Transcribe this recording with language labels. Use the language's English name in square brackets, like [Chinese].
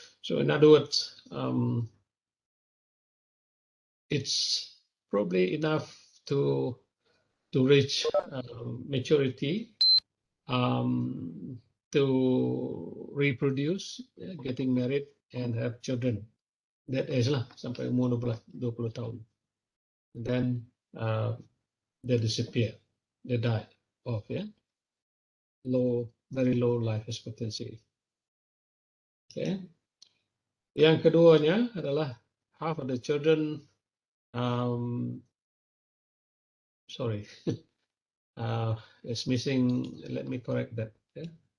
[English] So in other words, it's probably enough to reach maturity, to reproduce, getting married and have children. That age [Malay] lah, sampai umur 20 tahun. [English] And then they disappear, they die off, yeah. Very low life expectancy. Okay. [Malay] Yang keduanya adalah [English] half of the children, sorry, it's missing. Let me correct that. Yeah.